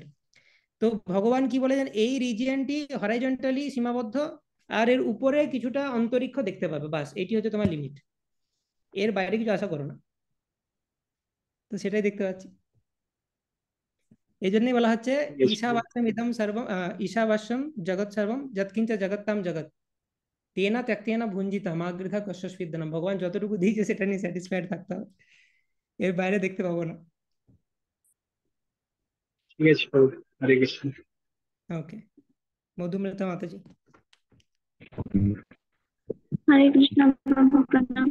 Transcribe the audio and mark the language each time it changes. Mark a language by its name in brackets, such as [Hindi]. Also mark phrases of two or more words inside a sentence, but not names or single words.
[Bangla] তো ভগবান কি বলেছেন, এই রিজিয়নটি হরাইজন্টালি সীমাবদ্ধ, আর এর উপরে কিছুটা অন্তরিক্ষ দেখতে পাবে, বাস এটি হচ্ছে তোমার লিমিট, এর বাইরে কিছু আশা করো না। তো সেটাই দেখতে পাচ্ছি। এই জন্যই বলা হচ্ছে [Sanskrit] ঈশাবাস্যম ইদম সর্বম, ঈশাবাস্যম জগৎ সর্বম যৎকিঞ্চ জগত্তাম জগৎ তেনা ত্যক্তেনা ভুঞ্জিতা মা গৃহা কশ্যস্বিদ্যনম। [Bangla] ভগবান যতটুকু দিয়েছে সেটা নিয়ে স্যাটিসফাইড থাকতে হবে, এর বাইরে দেখতে পাবো না। ঠিক আছে প্রভু, হরে কৃষ্ণ। ওকে, মধুমিতা মাতাজি। হরে কৃষ্ণ প্রভু, প্রণাম।